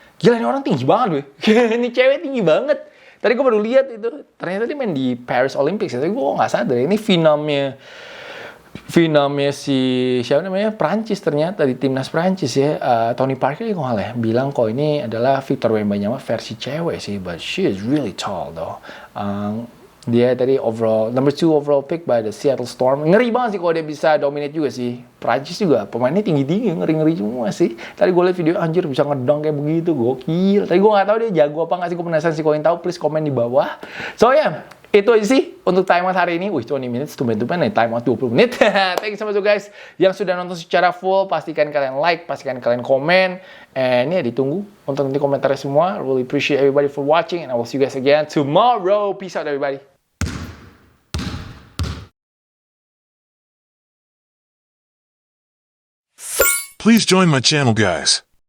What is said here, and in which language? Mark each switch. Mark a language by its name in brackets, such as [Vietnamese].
[Indonesian] Gila, ini orang tinggi banget, weh. Ini cewek tinggi banget. Tadi gue baru lihat itu. Ternyata dia main di Paris Olympics. Tapi gue nggak sadar. Ini finamnya si siapa namanya, Prancis ternyata di timnas Prancis ya. Tony Parker ya, kalau bilang kok ini adalah Victor Wembanyama versi cewek sih. [English] But she is really tall though. [Indonesian] Dia tadi [English] number 2 overall pick by the Seattle Storm. [Indonesian] Ngeri banget sih kalau dia bisa dominate juga sih. Prancis juga pemainnya tinggi-tinggi, ngeri-ngeri semua sih. Tadi gue liat video, anjir bisa ngedang kayak begitu, gokil. Tadi gue nggak tahu dia jago apa nggak sih, gue penasaran sih. Kalau yang tahu please komen di bawah. So yeah, itu aja sih untuk timeout hari ini. Wih, 20 minutes, tumben-tumben nih timeout 20 menit. [English] Thank you so much guys [Indonesian] yang sudah nonton secara full. Pastikan kalian like, pastikan kalian komen. And ya, ditunggu untuk nanti komentarnya semua. [English] Really appreciate everybody for watching, and I will see you guys again tomorrow. Peace out everybody. Please join my channel, guys.